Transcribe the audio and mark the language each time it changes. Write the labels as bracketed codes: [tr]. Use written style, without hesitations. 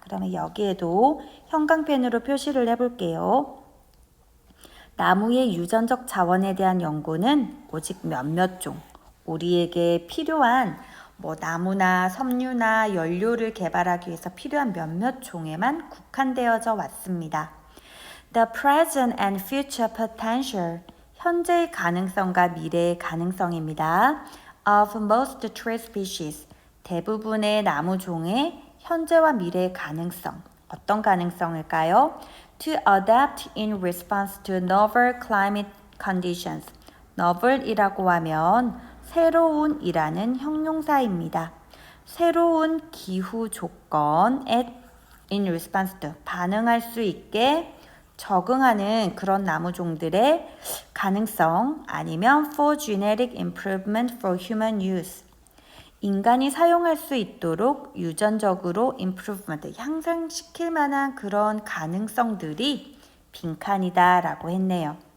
[ko] 그러면 여기에도 형광펜으로 표시를 해볼게요. 나무의 유전적 자원에 대한 연구는 오직 몇몇 종, 우리에게 필요한 나무나 섬유나 연료를 개발하기 위해서 필요한 몇몇 종에만 국한되어져 왔습니다. [en] The present and future potential, [ko] 현재의 가능성과 미래의 가능성입니다. [en] Of most tree species, [ko] 대부분의 나무 종의 현재와 미래의 가능성, 어떤 가능성일까요? [en] To adapt in response to novel climate conditions. [ko] novel이라고 하면 새로운이라는 형용사입니다. 새로운 기후 조건에 [en] in response to, [ko] 반응할 수 있게 적응하는 그런 나무종들의 가능성, 아니면 [en] for genetic improvement for human use, [ko] 인간이 사용할 수 있도록 유전적으로 improvement, 향상시킬 만한 그런 가능성들이 빈칸이다 라고 했네요.